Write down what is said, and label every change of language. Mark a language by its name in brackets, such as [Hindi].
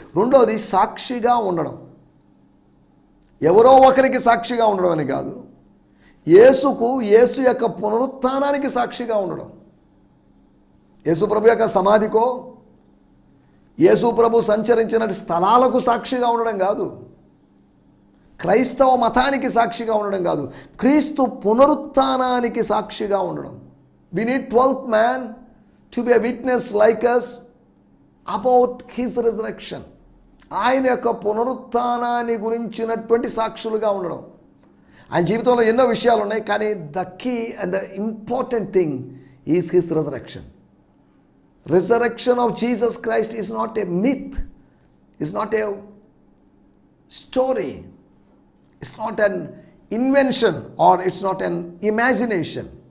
[Telugu] రెండోది సాక్షిగా ఉండడం. ఎవరో ఒకరికి సాక్షిగా ఉండడం అని కాదు, యేసు యొక్క పునరుత్థానానికి సాక్షిగా ఉండడం. యేసు ప్రభు యొక్క సమాధికో, యేసు ప్రభు సంచరించిన స్థలాలకు సాక్షిగా ఉండడం కాదు, క్రైస్తవ మతానికి సాక్షిగా ఉండడం కాదు, క్రీస్తు పునరుత్థానానికి సాక్షిగా ఉండడం. [English] We need 12th man to be a witness like us about his resurrection. [Telugu] ఆయన యొక్క పునరుత్థానాన్ని గురించినటువంటి సాక్షులుగా ఉండడం. ఆయన జీవితంలో ఎన్నో విషయాలు ఉన్నాయి, కానీ [English] The key and the important thing is his resurrection. Resurrection of Jesus Christ is not a myth, is not a story, it's not an invention or it's not an imagination.